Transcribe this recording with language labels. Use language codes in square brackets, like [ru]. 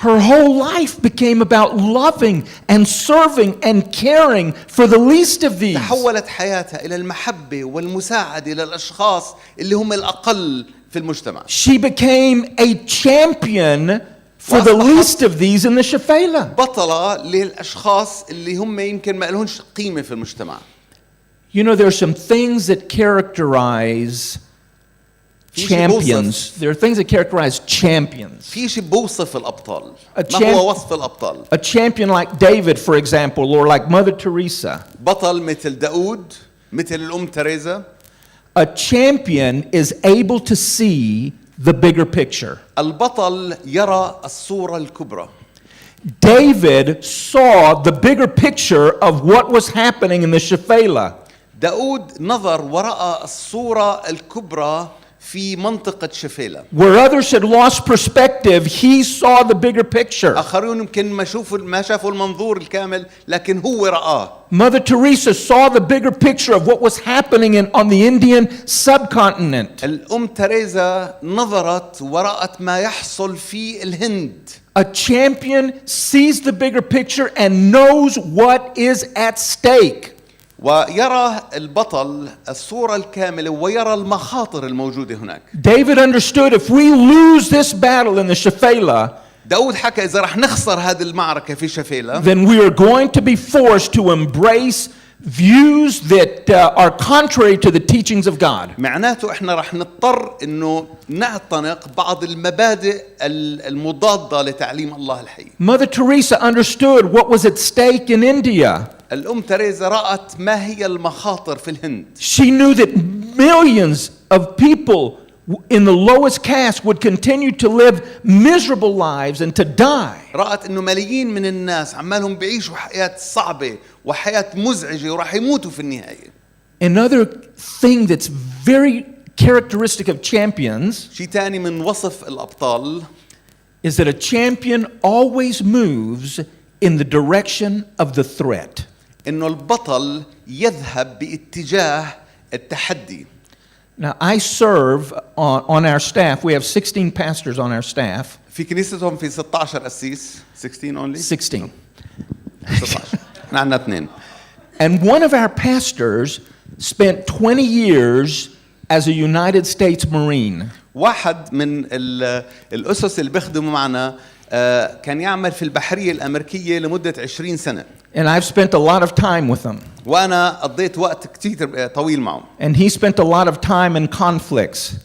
[en] her whole life became about loving and serving and caring for the least of these. [ar] تحولت حياتها إلى المحبة والمساعدة للأشخاص اللي هم الأقل في المجتمع. [en] She became a champion for the least of these in the shefela. [ar] بطلة للأشخاص اللي هم يمكن ما لهمش قيمة في المجتمع. [en] You know, there are some things that characterize champions. There are things that characterize champions. [ar] في شيء بوصف الأبطال. [en] A [ar] ما هو وصف الأبطال؟ [en] A champion like David, for example, or like Mother Teresa. [ar] بطل مثل داود، مثل الأم تريزا. [en] A champion is able to see the bigger picture. [ar] البطل يرى الصورة الكبرى. [en] David saw the bigger picture of what was happening in the shefela. [ar] داود نظر ورأى الصورة الكبرى في منطقة شفيلة. [en] Where others had lost perspective, he saw the bigger picture. [ar] آخرون يمكن ما شافوا المنظور الكامل، لكن هو رآه. [en] Mother Teresa saw the bigger picture of what was happening on the Indian subcontinent. [ar] الأم تريزا نظرت ورأت ما يحصل في الهند. [en] A champion sees the bigger picture and knows what is at stake. [ar] ويرى البطل الصورة الكاملة ويرى المخاطر الموجودة هناك. [en] David understood if we lose this battle in the shefela, [ar] داود حكى إذا رح نخسر هذه المعركة في شفيلة [en] then we are going to be forced to embrace views that are contrary to the teachings of God. [ar] معناته إحنا رح نضطر إنه نعتنق بعض المبادئ المضادة لتعليم الله الحي. [en] Mother Teresa understood what was at stake in India. [ar] الأم تريزا رأت ما هي المخاطر في الهند. [en] She knew that millions of people in the lowest caste would continue to live miserable lives and to die. [ar] رأت إنه ملايين من الناس عمالهم بيعيشوا حياة صعبة وحياة مزعجة وراح يموتوا في النهاية. [en] Another thing that's very characteristic of champions [ar] شيء تاني من وصف الأبطال [en] is that a champion always moves in the direction of the threat. [ar] إنه البطل يذهب باتجاه التحدي. [en] Now, I serve on our staff. We have 16 pastors on our staff. [ar] في كنيستهم في 16 قسيس. [en] 16 only? 16. [ar] 16. احنا عندنا 2. [en] And one of our pastors spent 20 years as a United States Marine. [ar] واحد من الأسس اللي بيخدموا معنا كان يعمل في البحرية الأمريكية لمدة 20 سنة. [en] And I've spent a lot of time with him. [ar] وأنا قضيت وقت كتير طويل معه. [en] And he spent a lot of time in conflicts.